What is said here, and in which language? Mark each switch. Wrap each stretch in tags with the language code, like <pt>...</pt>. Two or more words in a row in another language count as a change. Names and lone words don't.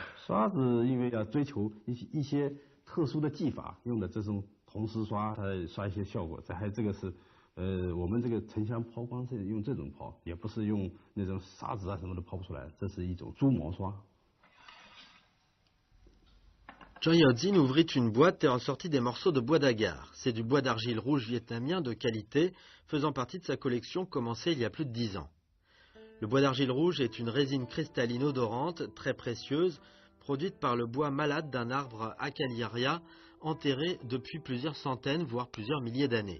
<zh>刷子因为要追求一些特殊的技法，用的这种铜丝刷，它刷一些效果。还有这个是。我们这个沉香抛光是用这种抛，也不是用那种砂纸啊什么的抛不出来，这是一种猪毛刷。</zh> <fr>Zhang Yaozin ouvrit une boîte et en sortit des morceaux de bois d'agar. C'est du bois d'argile rouge vietnamien de qualité, faisant partie de sa collection commencée il y a plus de 10 ans. Le bois d'argile rouge est une résine cristalline odorante, très précieuse, produite par le bois malade d'un arbre Acaliaria, enterré depuis plusieurs centaines, voire plusieurs milliers d'années.</fr>